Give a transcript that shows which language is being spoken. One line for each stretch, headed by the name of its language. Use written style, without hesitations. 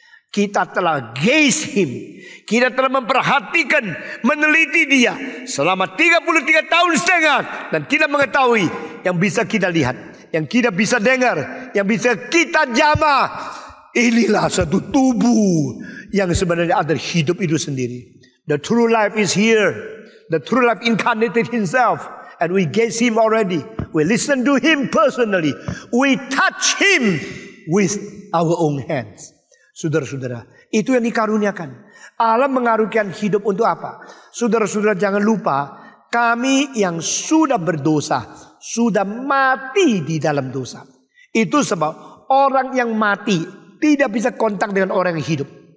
Indonesian: Kita telah
English: gaze Him.
Indonesian: Kita telah memperhatikan, meneliti Dia selama 33 tahun setengah. Dan kita mengetahui yang bisa kita lihat, yang kita bisa dengar, yang bisa kita jamah. Inilah satu tubuh yang sebenarnya ada hidup itu sendiri.
English: The true life is here. The true life incarnated Himself. And we gaze Him already. We listen to Him personally. We touch Him with our own hands.
Indonesian: Saudara-saudara, itu yang dikaruniakan. Allah mengaruniakan hidup untuk apa? Saudara-saudara, jangan lupa, kami yang sudah berdosa, sudah mati di dalam dosa. Itu sebab orang yang mati tidak bisa kontak dengan orang yang hidup.